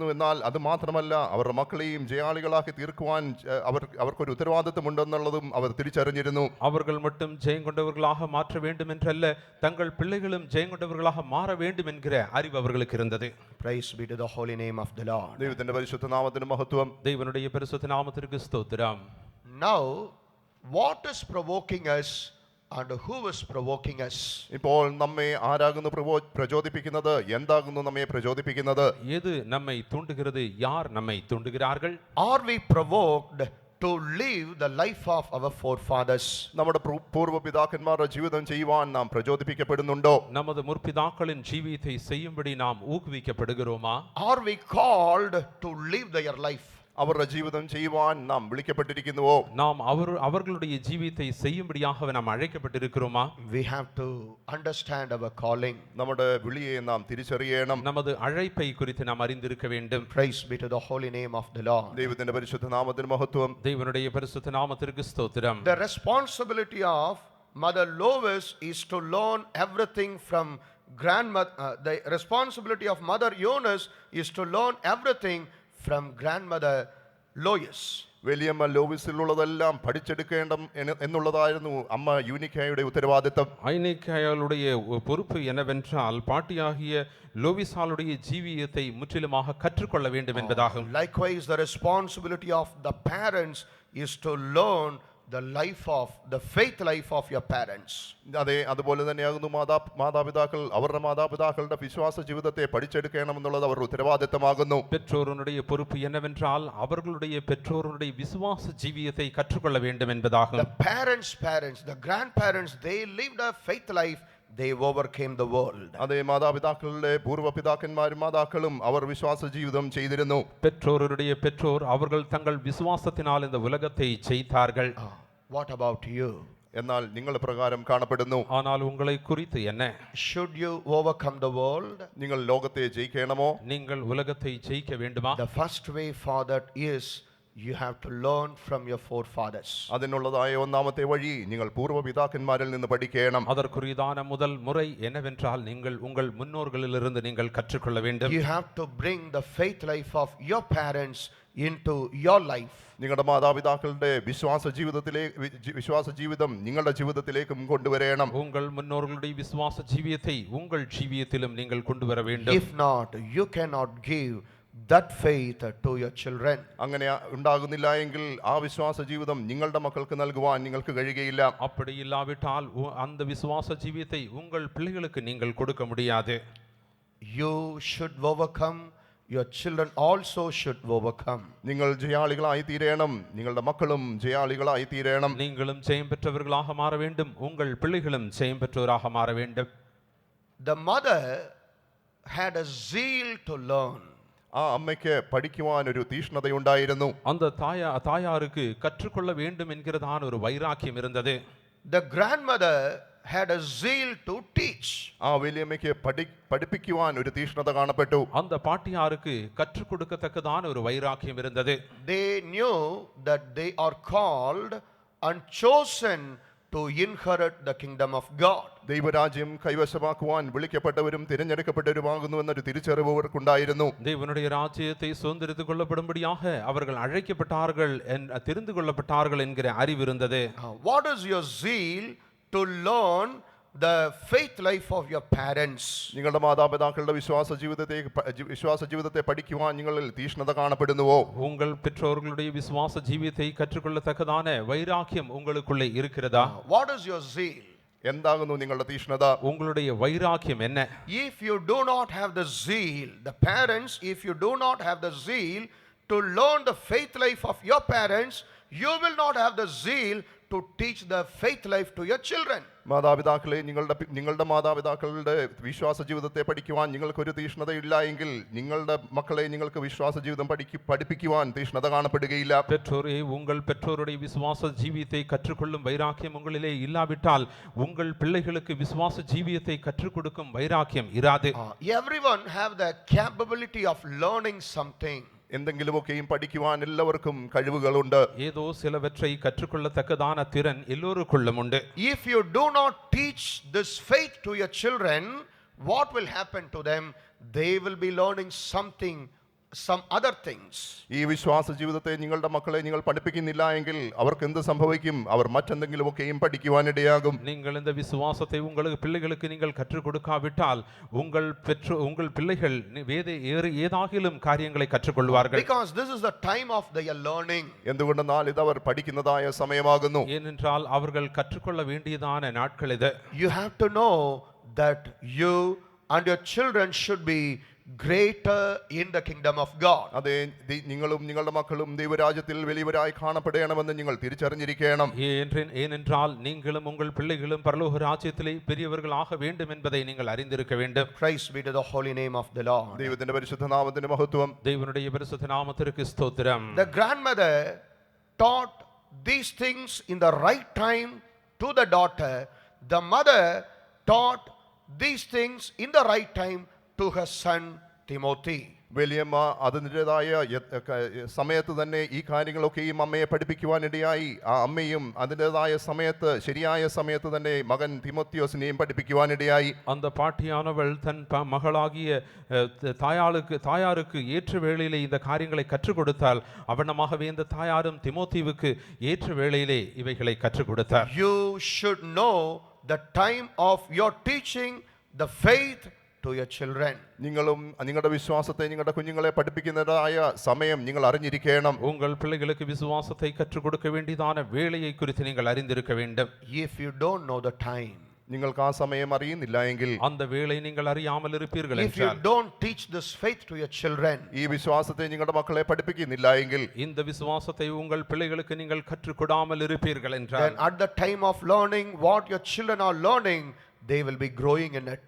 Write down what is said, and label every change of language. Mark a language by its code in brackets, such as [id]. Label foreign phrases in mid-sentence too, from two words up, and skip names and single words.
[ml] എന്നാൽ അത് മാത്രമല്ല, അവരുടെ മക്കളെയും ജയാളികളാക്കി തീർക്കുവാൻ അവർക്കൊരു ഉത്തരവാദിത്വമുണ്ടെന്നുള്ളതും അവർ തിരിച്ചറിഞ്ഞിരുന്നു. [ta] அவர்கள் மட்டும் ஜெயம் கொண்டவர்களாக மாற்ற வேண்டும் என்றல்ல, தங்கள் பிள்ளைகளும் ஜெயம் கொண்டவர்களாக மாற வேண்டும் என்கிற அறிவு அவர்களுக்கு இருந்தது. [en] Praise be to the holy name of the Lord. [ml] ദൈവത്തിന്റെ പരിശുദ്ധ നാമത്തിന് മഹത്വം. [ta] தேவனுடைய பரிசுத்த நாமத்திற்கு ஸ்தோத்திரம். [en] Now, what is provoking us and who is provoking us? [ml] ഇപ്പോൾ നമ്മെ ആരാകുന്നു പ്രചോദിപ്പിക്കുന്നത്? എന്താകുന്നു നമ്മെ പ്രചോദിപ്പിക്കുന്നത്? [ta] எது நம்மை தூண்டுகிறது? யார் நம்மை தூண்டுகிறார்கள்? [en] Are we provoked to live the life of our forefathers? [ml] നമ്മുടെ പൂർവ്വപിതാക്കന്മാരുടെ ജീവിതം ചെയ്യുവാൻ നാം പ്രചോദിപ്പിക്കപ്പെടുന്നുണ്ടോ? [ta] நமது முற்பிதாக்களின் ஜீவியத்தை செய்யும்படி நாம் ஊக்குவிக்கப்படுகிறோமா? [en] Are we called to live their life? [ml] അവരുടെ ജീവിതം ചെയ്യുവാൻ നാം വിളിക്കപ്പെട്ടിരിക്കുന്നുവോ? [ta] நாம் அவர்களுடைய ஜீவியத்தை செய்யும்படியாக நாம் அழைக்கப்பட்டிருக்கிறோமா? [en] We have to understand our calling. [ml] നമ്മുടെ വിളിയെ നാം തിരിച്ചറിയണം. [ta] நமது அழைப்பை குறித்து நாம் அறிந்திருக்க வேண்டும். [en] Praise be to the holy name of the Lord. [ml] ദൈവത്തിന്റെ പരിശുദ്ധ നാമത്തിന് മഹത്വം. [ta] தேவனுடைய பரிசுத்த நாமத்திற்கு ஸ்தோத்திரம். [en] The responsibility of Mother Lois is to learn everything from grandmother. The responsibility of Mother Eunice is to learn everything from grandmother Lois. [ml] വലിയമ്മ ലോവിസിലുള്ളതെല്ലാം പഠിച്ചെടുക്കേണ്ട എന്നുള്ളതായിരുന്നു അമ്മ യൂനിക്കായുടെ ഉത്തരവാദിത്തം. [ta] ஐனிக்காயாளுடைய பொறுப்பு என்னவென்றால் பாட்டியாகிய லோவிசாளுடைய ஜீவியத்தை முற்றிலுமாக கற்றுக்கொள்ள வேண்டும் என்பதாகும். [en] Likewise, the responsibility of the parents is to learn the life of the faith life of your parents. [ml] അതുപോലെ തന്നെയാകുന്നു മാതാപിതാക്കൾ അവരുടെ മാതാപിതാക്കളുടെ വിശ്വാസ ജീവിതത്തെ പഠിച്ചെടുക്കണമെന്നുള്ളത് അവരുടെ ഉത്തരവാദിത്തമാകുന്നു. [ta] பெற்றோருடைய பொறுப்பு என்னவென்றால் அவர்களுடைய பெற்றோருடைய விசுவாச ஜீவியத்தை கற்றுக்கொள்ள வேண்டும் என்பதாகும். [en] The parents, the grandparents, they lived a faith life. They overcame the world. [ml] അതേ മാതാപിതാക്കളുടെ പൂർവ്വപിതാക്കന്മാരും മാതാക്കളും അവർ വിശ്വാസ ജീവിതം ചെയ്തിരുന്നു. [ta] பெற்றோருடைய பெற்றோர் அவர்கள் தங்கள் விசுவாசத்தினால் இந்த உலகத்தை ஜெயித்தார்கள். [en] What about you? [ml] എന്നാൽ നിങ്ങൾ പ്രകാരം കാണപ്പെടുന്നു. [ta] ஆனால் உங்களை குறித்து என்ன? [en] Should you overcome the world? [ml] നിങ്ങൾ ലോകത്തെ ജയിക്കണമോ? [ta] நீங்கள் உலகத்தை ஜெயிக்க வேண்டுமா? [en] The first way for that is you have to learn from your forefathers. [ml] അതിനുള്ളതായ ഒന്നാമത്തെ വഴി നിങ്ങൾ പൂർവ്വപിതാക്കന്മാരിൽ നിന്ന് പഠിക്കണം. [ta] அதற்குரியதான முதல் முறை என்னவென்றால் நீங்கள் உங்கள் முன்னோர்களிலிருந்து நீங்கள் கற்றுக்கொள்ள வேண்டும். [en] You have to bring the faith life of your parents into your life. [ml] നിങ്ങളുടെ മാതാപിതാക്കളുടെ വിശ്വാസ ജീവിതം നിങ്ങളുടെ ജീവിതത്തിലേക്കും കൊണ്ടുവരണം. [ta] உங்கள் முன்னோர்களுடைய விசுவாச ஜீவியத்தை உங்கள் ஜீவியத்திலும் நீங்கள் கொண்டு வர வேண்டும். [en] If not, you cannot give that faith to your children. [ml] അങ്ങനെ ഉണ്ടാകുന്നില്ല എങ്കിൽ ആ വിശ്വാസ ജീവിതം നിങ്ങളുടെ മക്കൾക്ക് നൽകുവാൻ നിങ്ങൾക്ക് കഴിയുകയില്ല. [ta] அப்படி இல்லாவிட்டால் அந்த விசுவாச ஜீவியத்தை உங்கள் பிள்ளைகளுக்கு நீங்கள் கொடுக்க முடியாது. [en] You should overcome. Your children also should overcome. [ml] നിങ്ങൾ ജയാളികളായി തീരണം. നിങ്ങളുടെ മക്കളും ജയാളികളായി തീരണം. [ta] நீங்களும் ஜெயம் பெற்றவர்களாக மாற வேண்டும். உங்கள் பிள்ளைகளும் ஜெயம் பெற்றவராக மாற வேண்டும். [en] The mother had a zeal to learn. [ml] ആ അമ്മയ്ക്ക് പഠിക്കുവാൻ ഒരു തീഷ്ണതയുണ്ടായിരുന്നു. [ta] அந்த தாயாருக்கு கற்றுக்கொள்ள வேண்டும் என்கிறதான ஒரு வைராக்கியம் இருந்தது. [en] The grandmother had a zeal to teach. [ml] ആ വലിയമ്മയ്ക്ക് പഠിപ്പിക്കുവാൻ ഒരു തീഷ്ണത കാണപ്പെട്ടു. [ta] அந்த பாட்டியாருக்கு கற்றுக் கொடுக்கத்தக்கதான ஒரு வைராக்கியம் இருந்தது. [en] They knew that they are called and chosen to inherit the kingdom of God. [ml] ദൈവരാജ്യം കൈവശമാക്കുവാൻ വിളിക്കപ്പെട്ടവരും തിരഞ്ഞെടുക്കപ്പെട്ടവരുമാകുന്നു എന്നൊരു തിരിച്ചറിവ് അവർക്കുണ്ടായിരുന്നു. [ta] தேவனுடைய ராஜ்யத்தை சுதந்திரித்துக் கொள்ளப்படும்படியாக அவர்கள் அழைக்கப்பட்டார்கள், தெரிந்து கொள்ளப்பட்டார்கள் என்கிற அறிவு இருந்தது. [en] What is your zeal to learn the faith life of your parents? [ml] നിങ്ങളുടെ മാതാപിതാക്കളുടെ വിശ്വാസ ജീവിതത്തെ പഠിക്കുവാൻ നിങ്ങളിൽ തീഷ്ണത കാണപ്പെടുന്നുവോ? [ta] உங்கள் பெற்றோர்களுடைய விசுவாச ஜீவியத்தை கற்றுக்கொள்ளத்தக்கதான வைராக்கியம் உங்களுக்குள்ளே இருக்கிறதா? [en] What is your zeal? [ml] എന്താകുന്നു നിങ്ങളുടെ തീഷ്ണത? [ta] உங்களுடைய வைராக்கியம் என்ன? [en] If you do not have the zeal, the parents, if you do not have the zeal to learn the faith life of your parents, you will not have the zeal to teach the faith life to your children. [ml] മാതാപിതാക്കളെ, നിങ്ങളുടെ മാതാപിതാക്കളുടെ വിശ്വാസ ജീവിതത്തെ പഠിക്കുവാൻ നിങ്ങൾക്കൊരു തീഷ്ണത ഇല്ല എങ്കിൽ നിങ്ങളുടെ മക്കളെ നിങ്ങൾക്ക് വിശ്വാസ ജീവിതം പഠിപ്പിക്കുവാൻ തീഷ്ണത കാണപ്പെടുകയില്ല. [ta] பெற்றோரே, உங்கள் பெற்றோருடைய விசுவாச ஜீவியத்தை கற்றுக்கொள்ளும் வைராக்கியம் உங்களிலே இல்லாவிட்டால் உங்கள் பிள்ளைகளுக்கு விசுவாச ஜீவியத்தை கற்றுக் கொடுக்கும் வைராக்கியம் இராது. [en] Everyone have the capability of learning something. [ml] എന്തെങ്കിലുമൊക്കെയും പഠിക്കുവാൻ എല്ലാവർക്കും കഴിവുകളുണ്ട്. [ta] ஏதோ சிலவற்றை கற்றுக்கொள்ளத்தக்கதான திறன் எல்லோருக்குள்ளும் உண்டு. [en] If you do not teach this faith to your children, what will happen to them? They will be learning some other things. [ml] ഈ വിശ്വാസ ജീവിതത്തെ നിങ്ങളുടെ മക്കളെ നിങ്ങൾ പഠിപ്പിക്കുന്നില്ല എങ്കിൽ അവർക്ക് എന്ത് സംഭവിക്കും? അവർ മറ്റെന്തെങ്കിലുമൊക്കെയും പഠിക്കുവാനിടയാകും. [ta] நீங்கள் இந்த விசுவாசத்தை உங்களுக்கு பிள்ளைகளுக்கு நீங்கள் கற்றுக் கொடுக்காவிட்டால் உங்கள் பிள்ளைகள் ஏதாகிலும் காரியங்களை கற்றுக்கொள்வார்கள். [en] Because this is the time of their learning. [ml] എന്തുകൊണ്ടെന്നാൽ ഇത് അവർ പഠിക്കുന്നതായ സമയമാകുന്നു. [ta] ஏனென்றால் அவர்கள் கற்றுக்கொள்ள வேண்டியதான நாட்கள் இது. [en] You have to know that you and your children should be greater in the kingdom of God. [ml] അതെ, നിങ്ങളും നിങ്ങളുടെ മക്കളും ദൈവരാജ്യത്തിൽ വലിയവരായി കാണപ്പെടണമെന്ന് നിങ്ങൾ തിരിച്ചറിഞ്ഞിരിക്കണം. [ta] ஏனென்றால் நீங்களும் உங்கள் பிள்ளைகளும் பரலோக ராஜ்யத்திலே பெரியவர்கள் ஆக வேண்டும் என்பதை நீங்கள் அறிந்திருக்க வேண்டும். [en] Praise be to the holy name of the Lord. [ml] ദൈവത്തിന്റെ പരിശുദ്ധ നാമത്തിന് മഹത്വം. [ta] தேவனுடைய பரிசுத்த நாமத்திற்கு ஸ்தோத்திரம். [en] The grandmother taught these things in the right time to the daughter. The mother taught these things in the right time to her son Timothy. [ml] വലിയമ്മ അതിൻ്റെതായ സമയത്ത് തന്നെ ഈ കാര്യങ്ങളൊക്കെയും അമ്മയെ പഠിപ്പിക്കുവാനിടയായി. ആ അമ്മയും അതിൻ്റെതായ സമയത്ത് ശരിയായ സമയത്ത് തന്നെ മകൻ തിമോത്തിയോസിനെയും പഠിപ്പിക്കുവാനിടയായി. [ta] அந்த பாட்டியானவள் தன் மகளாகிய தாயாருக்கு ஏற்ற வேளையிலே இந்த காரியங்களை கற்றுக் கொடுத்தால் அவனமாகவே இந்த தாயாரும் திமோத்திவுக்கு ஏற்ற வேளையிலே இவைகளை கற்றுக் கொடுத்தார். [en] You should know the time of your teaching the faith to your children. [ml] നിങ്ങളും നിങ്ങളുടെ വിശ്വാസത്തെ നിങ്ങളുടെ കുഞ്ഞുങ്ങളെ പഠിപ്പിക്കുന്നതായ സമയം നിങ്ങൾ അറിഞ്ഞിരിക്കണം. [ta] உங்கள் பிள்ளைகளுக்கு விசுவாசத்தை கற்றுக் கொடுக்க வேண்டியதான வேளையை குறித்து நீங்கள் அறிந்திருக்க வேண்டும். [en] If you don't know the time, [ml] നിങ്ങൾക്ക് ആ സമയം അറിയുന്നില്ല എങ്കിൽ, [ta] அந்த வேளை நீங்கள் அறியாமல் இருப்பீர்கள் [en] if you [ta] என்றால், [en] don't teach this faith to your children, [ml] ഈ വിശ്വാസത്തെ നിങ്ങളുടെ മക്കളെ പഠിപ്പിക്കുന്നില്ല എങ്കിൽ, [ta] இந்த விசுவாசத்தை உங்கள் பிள்ளைகளுக்கு நீங்கள் கற்றுக் கொடாமல் இருப்பீர்கள் [en] then [ta] என்றால், [en] at the time of learning what your children are learning, they will be growing in it.